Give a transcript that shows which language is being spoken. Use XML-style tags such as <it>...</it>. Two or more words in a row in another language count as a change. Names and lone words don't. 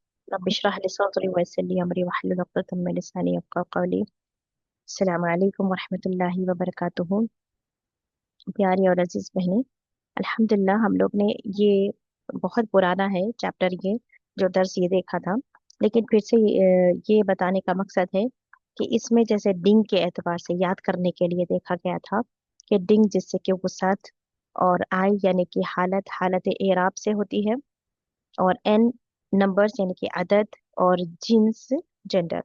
<ar>رب اشرح لي صدري ويسر لي أمري واحلل عقدة من لساني يفقهوا قولي. السلام عليكم ورحمة الله وبركاته.</ar> <ur>پیاری اور عزیز بہنیں، الحمدللہ ہم لوگ نے یہ بہت پرانا ہے چیپٹر، یہ جو درس یہ دیکھا تھا، لیکن پھر سے یہ بتانے کا مقصد ہے کہ اس میں جیسے ڈنگ کے اعتبار سے یاد کرنے کے لیے دیکھا گیا تھا کہ ڈنگ جس سے کہ وسعت اور آئی یعنی کہ حالت اعراب سے ہوتی ہے، اور این نمبرز یعنی کہ عدد، اور جنس جینڈر.</ur>